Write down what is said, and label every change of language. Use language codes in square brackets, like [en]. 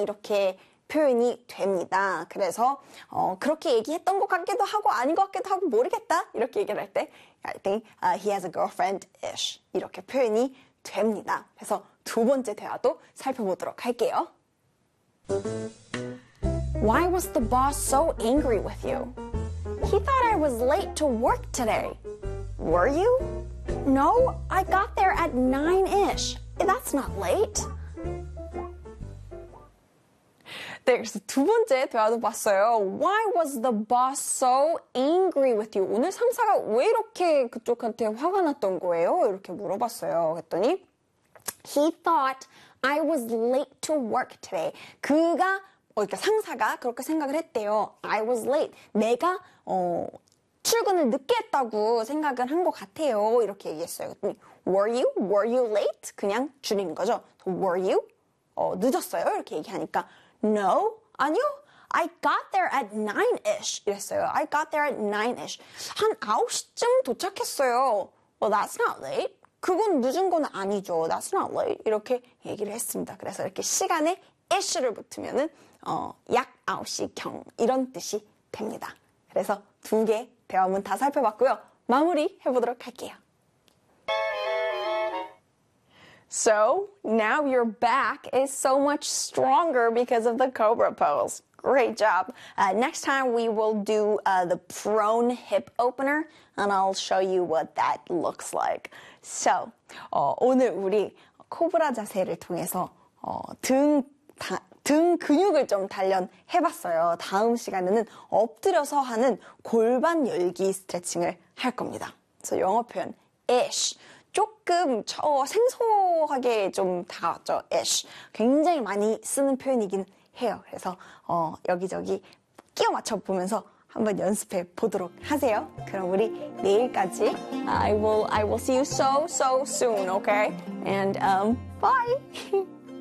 [ko] 이렇게 표현이 됩니다. 그래서 그렇게 얘기했던 것 같기도 하고 아닌 것 같기도 하고 모르겠다. 이렇게 얘기를 할 때, [en] I think he has a girlfriend-ish. [ko] 이렇게 표현이 됩니다. 그래서 두 번째 대화도 살펴보도록 할게요. [en] Why was the boss so angry with you? He thought I was late to work today. Were you? No, I got there at 9-ish. That's not late. [ko] 네, 그래서 두 번째 대화도 봤어요. [en] Why was the boss so angry with you? [ko] 오늘 상사가 왜 이렇게 그쪽한테 화가 났던 거예요? 이렇게 물어봤어요. 그랬더니 [en] He thought I was late to work today. [ko] 그러니까 상사가 그렇게 생각을 했대요. [en] I was late. [ko] 내가 출근을 늦게 했다고 생각을 한것 같아요. 이렇게 얘기했어요. 그랬더니, [en] were you late? [ko] 그냥 줄이는 거죠. [en] Were you? [ko] 늦었어요. 이렇게 얘기하니까 [en] no, [ko] 아니요. [en] I got there at 9-ish. [ko] 이랬어요. [en] I got there at 9-ish. [ko] 한 9시쯤 도착했어요. [en] Well, that's not late. [ko] 그건 늦은 건 아니죠. [en] That's not late. [ko] 이렇게 얘기를 했습니다. 그래서 이렇게 시간에 ish를 붙으면은 약 9시 경 이런 뜻이 됩니다. 그래서 두개 대화문 다 살펴봤고요. 마무리 해보도록 할게요. [en] So now your back is so much stronger because of the cobra pose. Great job. Next time we will do the prone hip opener and I'll show you what that looks like. [ko] So 오늘 우리 코브라 자세를 통해서 등 근육을 좀 단련해봤어요. 다음 시간에는 엎드려서 하는 골반 열기 스트레칭을 할 겁니다. 그래서 영어 표현, ish. 조금 생소하게 좀 다가왔죠, ish. 굉장히 많이 쓰는 표현이긴 해요. 그래서 여기저기 끼워 맞춰보면서 한번 연습해 보도록 하세요. 그럼 우리 내일까지. [en] I will see you so soon, okay? And bye!